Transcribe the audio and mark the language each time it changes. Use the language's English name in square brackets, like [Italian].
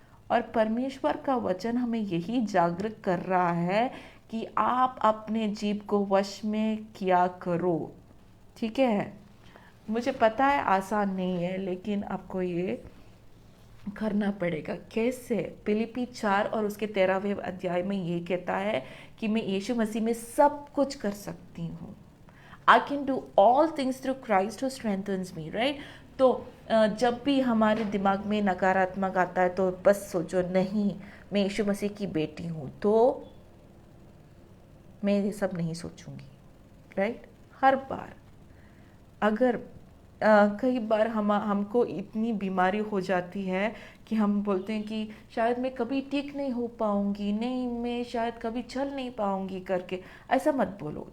[Hindi] और परमेश्वर का वचन हमें यही जागृत कर रहा है कि आप अपने जीभ को वश में किया करो। ठीक है? मुझे पता है आसान नहीं है, लेकिन आपको ये करना पड़ेगा। कैसे? फिलिप्पी 4 और उसके 13वें अध्याय में ये कहता है कि मैं यीशु मसीह में सब कुछ कर सकती हूँ। [English] I can do all things through Christ who strengthens me, right? [Hindi] तो जब भी हमारे दिमाग में नकारात्मक आता है तो बस सोचो, नहीं, मैं यीशु मसीह की बेटी हूँ, तो मैं ये सब नहीं सोचूंगी। राइट? हर बार अगर कई बार हमको इतनी बीमारी हो जाती है कि हम बोलते हैं कि शायद मैं कभी ठीक नहीं हो पाऊंगी, नहीं, मैं शायद कभी चल नहीं पाऊंगी करके। ऐसा मत बोलो।